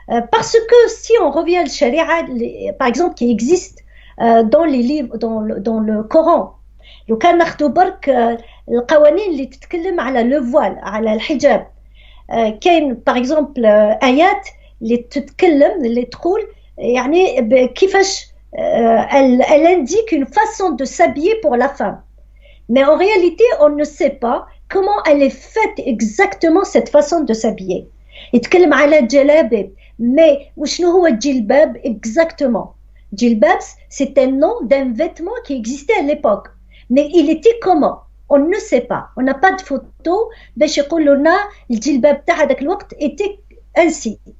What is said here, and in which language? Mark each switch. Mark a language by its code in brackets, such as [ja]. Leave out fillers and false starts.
[fr] Parce que si on revient à la sharia, par exemple, qui existe dans les livres, dans le Coran, [ar] لو كان ناخذوا برك القوانين اللي تتكلم على لو فوال على الحجاب، [fr] كاين par exemple [ar] آيات اللي تتكلم اللي تقول يعني كيفاش [fr] elle indique une façon de s'habiller pour la femme. Mais en réalité, on ne sait pas comment elle est faite exactement cette façon de s'habiller. [ar] يتكلم على الجلابب، mais وشنو هو الجلباب exactement? [fr] Jilbab, c'est un nom d'un vêtement qui existait à l'époque. Mais il était comment? On ne sait pas. On n'a pas de photo. [ar] باش يقولوا لنا الجلباب تاع هذاك الوقت [fr] était ainsi.